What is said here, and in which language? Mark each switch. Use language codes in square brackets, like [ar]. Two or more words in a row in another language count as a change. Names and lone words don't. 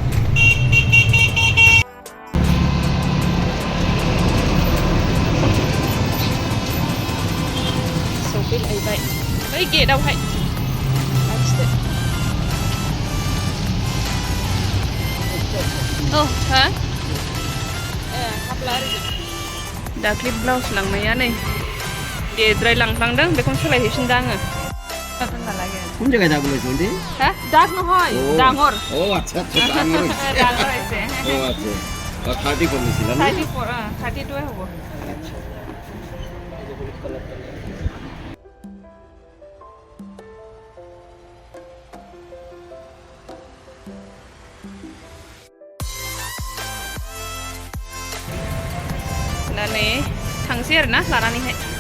[brx] सफैलायबाय बै गेटआवहाय लाखिदो औ हा हाब्ला दाख्लि ब्लाउस लांनाया नै देद्राय लांफ्लांदों बेखौनो सोलायहैफिनदों आङो [bn] কোন জায়গায় দাগ বলেছো আন্টি? [as] হ্যাঁ দাগ নহয় ডাঙর [bn] ও আচ্ছা আচ্ছা ডাঙর হয়েছে। ডাঙর হয়েছে ও আচ্ছা 30 করেছিলাম না? [as] 34 32 হব [bn] আচ্ছা [brx] लानानै थांसै आरोना लानानैहाय